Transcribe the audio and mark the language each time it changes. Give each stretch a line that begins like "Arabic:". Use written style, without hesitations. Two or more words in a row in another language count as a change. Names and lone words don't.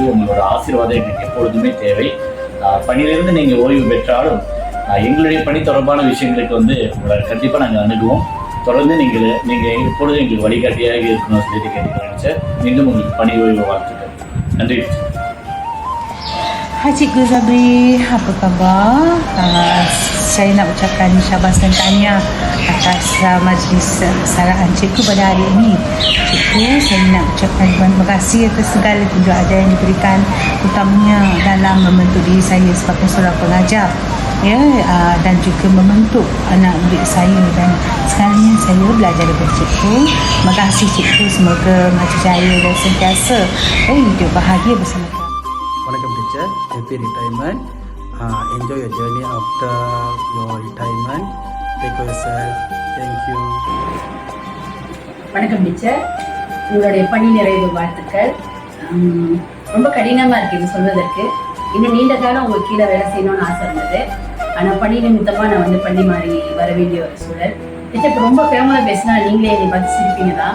Tamil: உங்களோட ஆசீர்வாதம் எங்களுக்கு எப்பொழுதுமே தேவை. பணியிலிருந்து நீங்கள் ஓய்வு பெற்றாலும் எங்களுடைய பணி தொடர்பான விஷயங்களுக்கு உங்களை கண்டிப்பாக நாங்கள் அணுகுவோம். தொடர்ந்து நீங்கள் எப்பொழுதும் எங்களுக்கு வழிகாட்டியாக இருக்கணும்னு சொல்லிட்டு கேட்டுக்கிறேன் சார். மீண்டும் உங்களுக்கு பணி ஓய்வு வாழ்த்துக்கள். நன்றி.
Malay: Hai Cikgu Sabri, apa khabar? Saya nak ucapkan syabas dan tahniah atas majlis saraan Cikgu pada hari ini. Cikgu, saya nak ucapkan terima kasih atas segala tunjuk yang diberikan, utamanya dalam membentuk diri saya sebagai seorang pengajar, ya, dan juga membentuk anak murid saya, dan sekarang saya belajar daripada Cikgu. Terima kasih Cikgu, semoga maju jaya dan sentiasa hidup bahagia bersama kami.
English: Welcome teacher, happy retirement. Enjoy your journey after your retirement. Take care yourself. Thank you.
Tamil: வணக்கம் டீச்சர், உங்களுடைய பணி நிறைவு வாழ்த்துக்கள். ரொம்ப கடினமாக இருக்குது இது சொல்வதற்கு. இன்னும் நீண்ட காலம் உங்களுக்கு கீழே வேலை செய்யணும்னு ஆசை இருந்தது. ஆனால் பணி நிமித்தமாக நான் பள்ளி மாறி வர வேண்டிய ஒரு சூழல். டீச்சர் இப்போ ரொம்ப ஃபேமஸாக பேசினா நீங்களே என்னை பார்த்து சிரிப்பீங்க தான்.